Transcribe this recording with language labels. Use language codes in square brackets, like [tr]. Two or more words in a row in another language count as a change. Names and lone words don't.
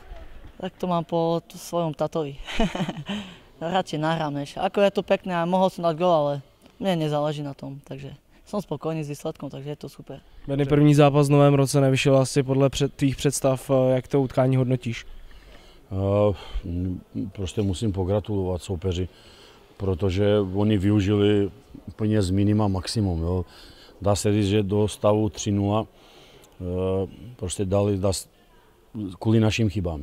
[sk] Tak to mám po svojom tatovi. Radšej nahrám než. Ako je to pekné a mohol som dať gól, ale mne nezáleží na tom, takže som spokojný s výsledkom, takže je to super. [cs] Benny, první zápas v novém roce nevyšel asi podle tvých představ, jak to utkání hodnotíš? Prostě musím pogratulovat soupeři, protože oni využili úplně z minima maximum. Jo. Dá se říct, že do stavu 3-0 prostě dali kvůli našim chybám.